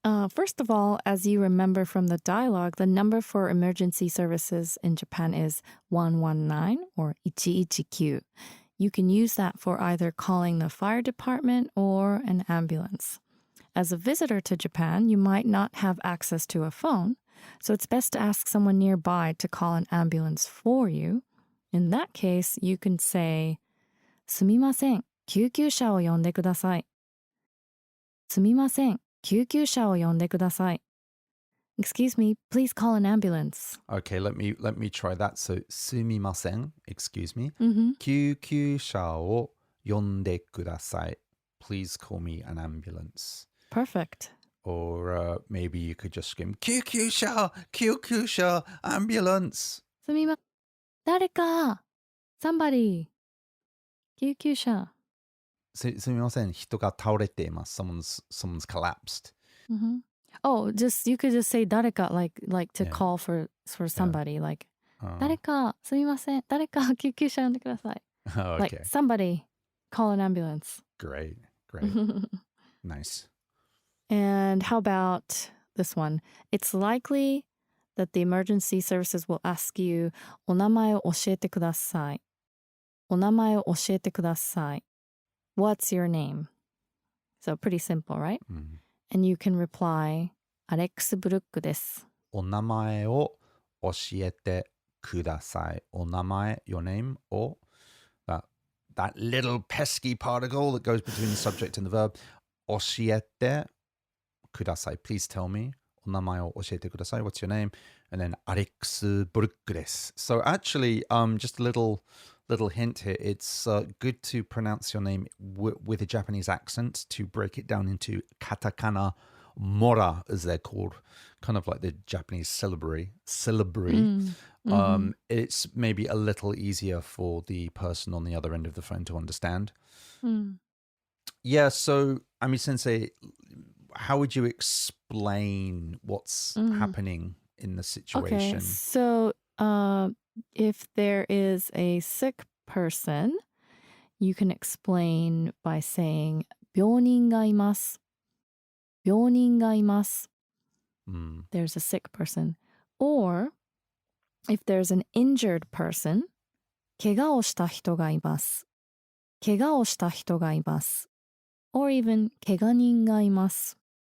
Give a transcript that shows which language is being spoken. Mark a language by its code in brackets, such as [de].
[en] First of all, as you remember from the dialogue, the number for emergency services in Japan is 119 or 119. You can use that for either calling the fire department or an ambulance. As a visitor to Japan, you might not have access to a phone, so it's best to ask someone nearby to call an ambulance for you. In that case, you can say, [ja] すみません、救急車を呼んでください. すみません、救急車を呼んでください. [en] Excuse me, please call an ambulance. Okay, let me try that. So, sumimasen, excuse me. [ja] 救急車を呼んでください. [en] Please call me an ambulance. Perfect. Or maybe you could just scream, 救急車, ambulance. [ja] すみま、誰か somebody 救急車. すみません、人が倒れています. [en] Someone's collapsed. Oh, you could just say 誰か like to call for somebody like [ja] 誰かすみません、誰か救急車呼んでください. [en] Oh, okay. Like somebody call an ambulance. Great. Nice. And how about this one? It's likely that the emergency services will ask you [ja] お名前を教えてください. お名前を教えてください. [en] What's your name? So pretty simple, right? And you can reply [ja] アレックス・ブルックです. お名前を教えてください. [en] お名前, your name, or that little pesky particle that goes between the subject and the verb. [ja] 教えてください. [en] Please tell me. [ja] お名前を教えてください. [en] What's your name? And then アレックス・ブルックです. So actually, just a little hint here. It's good to pronounce your name with a Japanese accent to break it down into katakana mora, as they're called, kind of like the Japanese syllabary. It's maybe a little easier for the person on the other end of the phone to understand. Yeah, so Ami Sensei, how would you explain what's happening in the Okay, situation? so if there is a sick person, you can explain by saying [ja] 病人がいます。病人がいます。 Mm. [en] There's a sick person. Or if there's an injured person, [ja] 怪我をした人がいます。怪我をした人がいます。 [en] Or even [ja] 怪我人がいます。